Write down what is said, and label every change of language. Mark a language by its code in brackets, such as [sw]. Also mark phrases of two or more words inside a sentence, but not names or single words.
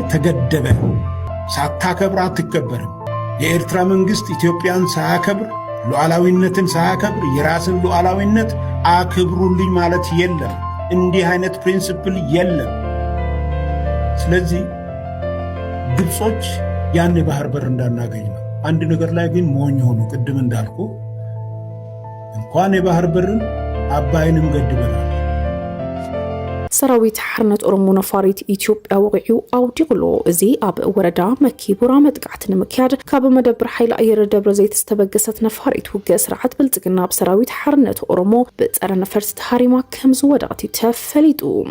[am] ተገደበ። ሳታከብር አትከበርም። የኤርትራ መንግስት ኢትዮጵያን ሳያከብር ሉዓላዊነትን ሳያከብር የራስን ሉዓላዊነት አክብሩልኝ ማለት የለም። እንዲህ አይነት ፕሪንሲፕል የለም። ስለዚህ ግብጾች ያን የባህር በር እንዳናገኝ ነው። አንድ ነገር ላይ ግን ሞኝ ሆኑ። ቅድም እንዳልኩ እንኳን የባህር በርን አባይንም ገድበናል። [ti] ሰራዊት ሓርነት ኦሮሞ ነፋሪት ኢትዮጵያ ወቂዑ ኣውዲቕሎ እዚ ኣብ ወረዳ መኪቡራ መጥቃዕቲ ንምክያድ ካብ መደብር ሓይሊ ኣየር ደብረ ዘይት ዝተበገሰት ነፋሪት ውግእ ስርዓት ብልጽግና ብሰራዊት ሓርነት ኦሮሞ ብፀረ ነፈርቲ ተሃሪማ ከም ዝወደቐት ተፈሊጡ።